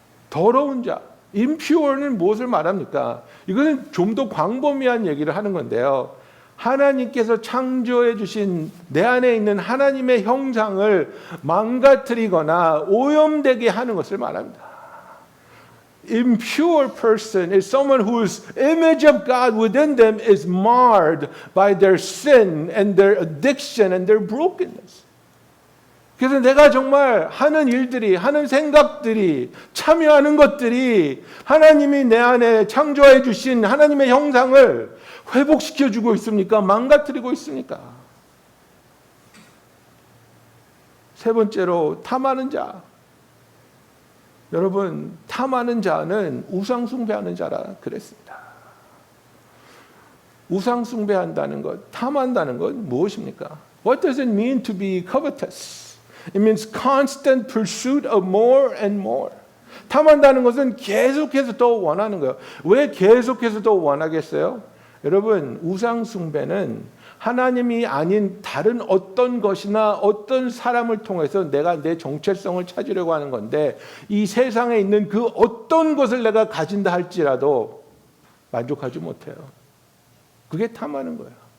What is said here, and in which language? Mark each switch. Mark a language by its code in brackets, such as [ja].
[ko] 더러운 자, impure는 무엇을 말합니까? 이것은 좀 더 광범위한 얘기를 하는 건데요. 하나님께서 창조해 주신 내 안에 있는 하나님의 형상을 망가뜨리거나 오염되게 하는 것을 말합니다. [en] impure person is someone whose image of God within them is marred by their sin and their addiction and their brokenness. [ko] 그래서 내가 정말 하는 일들이, 하는 생각들이, 참여하는 것들이 하나님이 내 안에 창조해 주신 하나님의 형상을 회복시켜 주고 있습니까? 망가뜨리고 있습니까? 세 번째로 탐하는 자. 여러분, 탐하는 자는 우상 숭배하는 자라 그랬습니다. 우상 숭배한다는 것, 탐한다는 건 무엇입니까? [en] What does it mean to be covetous? It means constant pursuit of more and more. [ko] 탐한다는 것은 계속해서 더 원하는 거예요. 왜 계속해서 더 원하겠어요? 여러분, 우상 숭배는 하나님이 아닌 다른 어떤 것이나 어떤 사람을 통해서 내가 내 정체성을 찾으려고 하는 건데, 이 세상에 있는 그 어떤 것을 내가 가진다 할지라도 만족하지 못해요. 그게 탐하는 거예요.